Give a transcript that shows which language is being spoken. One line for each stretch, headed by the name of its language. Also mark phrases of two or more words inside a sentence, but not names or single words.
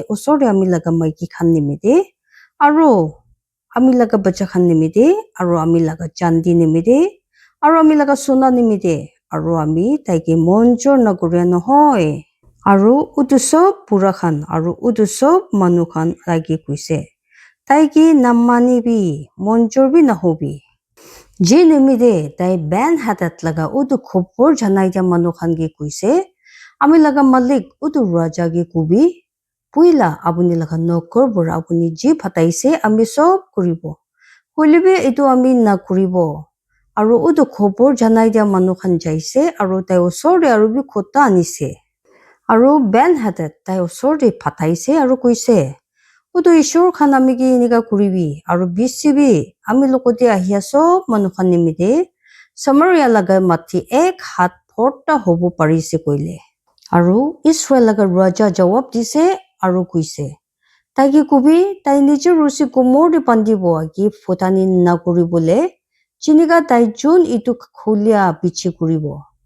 Naga Pidgin: usor de ami laga maiki khan nimide aru ami laga bacha khan nimide aru ami laga chandi nimide aru ami laga sona nimide aru ami taike monjor nagore nohoi aru utu sob pura khan aru utu sob manu khan lagi kuise taiki namani bi monjor bi nahobi je nimide tai Ben-Hadad laga utu khopor janai dia manu khan ge kuise ami laga malik utu raja ge kubi puila apuni laga nokor bora apuni je phataise ami sob kuribo hulibe itu ami na kuribo aru utu khopor janai dia manu khan jaise aru tai usor de aru bi khota anise aru Ben-Hadad tai usor de phataise aru kuise utu ishor khan ami ki inika kuribi aru bisibi ami lokode ahia sob manu khan nimide Samaria laga mathi ek hat phorta hobo parise koile aru Israel laga raja jawab dise aru kuise taiki kubi tai nijer rusi komor de pandibo agi photani na kuribole chinika tai jun itu khulia pichi kuribo